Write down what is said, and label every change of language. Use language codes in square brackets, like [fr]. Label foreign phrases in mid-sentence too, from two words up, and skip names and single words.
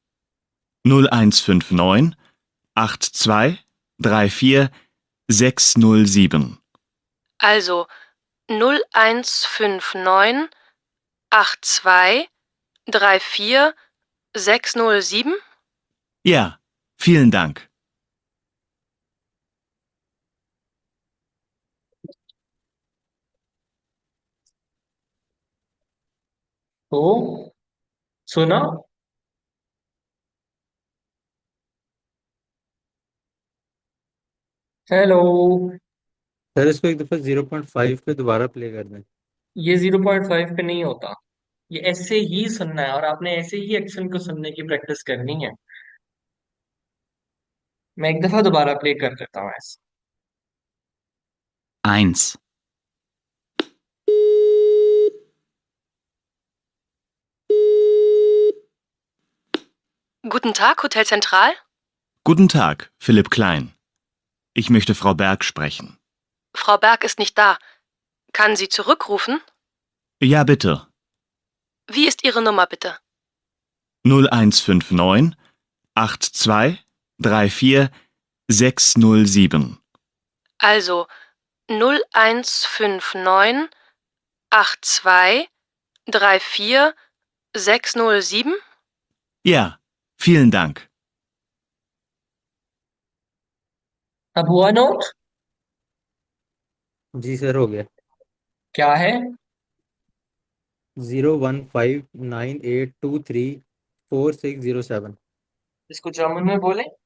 [de] 0159 82 34 607. Also 0159 82 34 607. Ja, vielen Dank. [hi] तो सुना। हेलो। सर इसको एक दफ़ा 0.5 पे दोबारा प्ले कर दें। ये 0.5 पे नहीं होता। ये ऐसे ही सुनना है, और आपने ऐसे ही एक्शन को सुनने की प्रैक्टिस करनी है। मैं एक दफा दोबारा प्ले कर देता हूँ ऐसे। [de] 1, Guten Tag, Hotel Zentral. Guten Tag, Philipp Klein. Ich möchte Frau Berg sprechen. Frau Berg ist nicht da. Kann sie zurückrufen? Ja, bitte. Wie ist Ihre Nummer bitte? 0159 82 34 607. Also 0159 82 34 607. Ja, vielen Dank. [hi] अब हुआ नोट? जी सर हो गया। क्या है? 01598234607। इसको जर्मन में बोले।